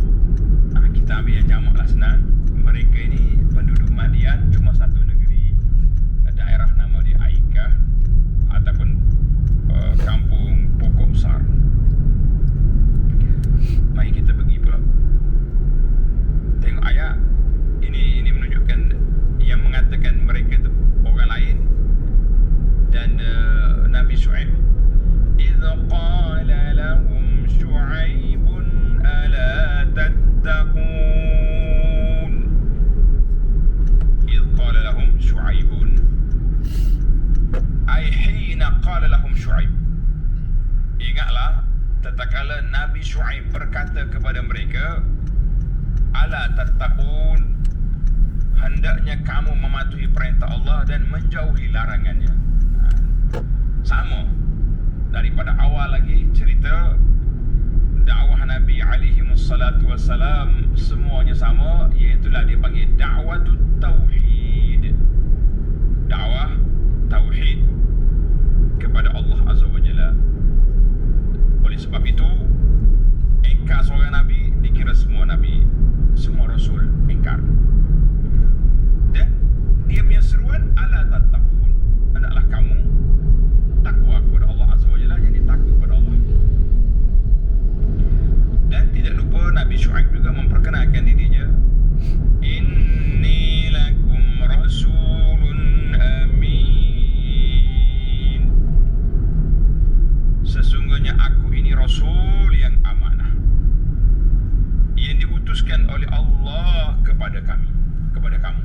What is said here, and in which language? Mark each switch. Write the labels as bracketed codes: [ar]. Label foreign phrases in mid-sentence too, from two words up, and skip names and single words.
[ms] Kita ambil yang jamak lah, senang. Mereka ini penduduk Madian, cuma satu negeri, daerah nama dia Aikah ataupun kampung pokok besar. Mari kita pergi pula tengok ayat ini. Ini menunjukkan yang mengatakan mereka itu orang lain. Dan Nabi [ar] Syuaib, إذ قال لهم شعيب ألا تتقون. إذ قال لهم شعيب أي حين قال لهم شعيب. [ms] Ingatlah tatkala Nabi Syuaib berkata kepada mereka, [ar] ألا تتقون, [ms] hendaknya kamu mematuhi perintah Allah dan menjauhi larangannya. Sama daripada awal lagi cerita dakwah Nabi [ar] عليه الصلاة والسلام, [ms] semuanya sama, iaitulah dia panggil dakwah tauhid. Dakwah tauhid kepada Allah [ar] عز وجل. [ms] Oleh sebab itu, engkar seorang Nabi dikira semua Nabi, semua Rasul engkar. Dan dia punya seruan [ar] ألا تتقون, [ms] hendaklah kamu takwa kepada Allah [ar] عز وجل, [ms] jadi takut kepada Allah. Dan tidak lupa Nabi Syuaib juga memperkenalkan dirinya, [ar] إني لكم رسول أمين, [ms] sesungguhnya aku ini Rasul yang amanah, yang diutuskan oleh Allah kepada kami, kepada kamu.